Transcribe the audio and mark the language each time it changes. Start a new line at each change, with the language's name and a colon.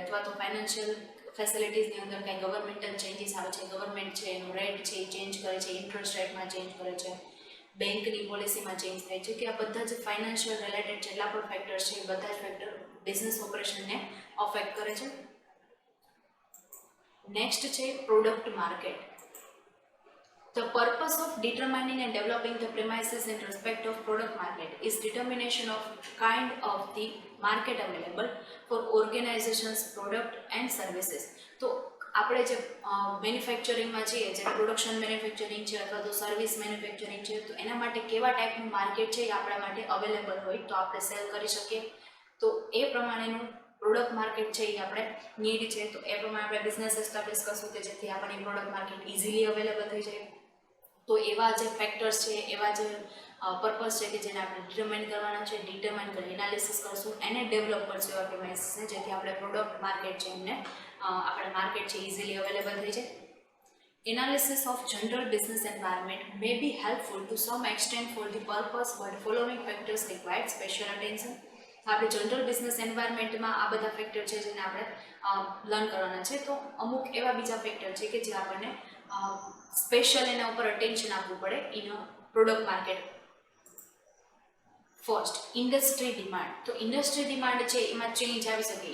Gujarati: અથવા તો ફાઇનાન્શિયલ ફેસિલિટીઝની અંદર કંઈ ગવર્મેન્ટલ ચેન્જીસ આવે છે, ગવર્મેન્ટ છે એનું રેટ છે એ ચેન્જ કરે છે, ઇન્ટરેસ્ટ રેટમાં ચેન્જ કરે છે, બેંકની પોલિસીમાં ચેન્જ થાય છે, કે આ બધા જ ફાઇનાન્શિયલ રિલેટેડ જેટલા પણ ફેક્ટર્સ છે એ બધા જ ફેક્ટર બિઝનેસ ઓપરેશનને અફેક્ટ કરે છે. નેક્સ્ટ છે product market.
English: The purpose of determining and developing the premises in respect of product market is determination of kind of the market available for organizations, product and services.
Gujarati: તો આપણે જે મેન્યુફેક્ચરિંગમાં છીએ, જે production manufacturing છે અથવા તો service manufacturing છે, તો એના માટે કેવા ટાઈપનું માર્કેટ છે એ આપણા માટે અવેલેબલ હોય તો આપણે સેલ કરી શકીએ. તો એ પ્રમાણેનું પ્રોડક્ટ માર્કેટ છે એ આપણે નીડ છે, તો એ પ્રમાણે આપણે બિઝનેસ એસ્ટાબ્લિશ કરશું કે જેથી આપણને પ્રોડક્ટ માર્કેટ ઇઝીલી અવેલેબલ થઈ જાય. તો એવા જે ફેક્ટર્સ છે, એવા જે પર્પઝ છે કે જેને આપણે ડિટરમાઇન કરવાના છે, ડિટરમાઇન કરી એનાલિસિસ કરશું, એને ડેવલપ કરશું એવા પ્રિમાઇસીસને, જેથી આપણે પ્રોડક્ટ માર્કેટ છે એમને આપણે માર્કેટ છે ઇઝીલી અવેલેબલ થઈ જાય.
English: Analysis of general business environment may be helpful to some extent for the purpose, but following factors require special attention.
Gujarati: આપણે જનરલ બિઝનેસ એન્વાયરમેન્ટમાં આ બધા ફેક્ટર છે જેને આપણે લર્ન કરવાના છે. તો અમુક એવા બીજા ફેક્ટર છે કે જે આપણને સ્પેશિયલ એના ઉપર અટેન્શન આપવું પડે in product market. First, industry demand. તો ઇન્ડસ્ટ્રી ડિમાન્ડ છે એમાં ચેન્જ આવી શકે.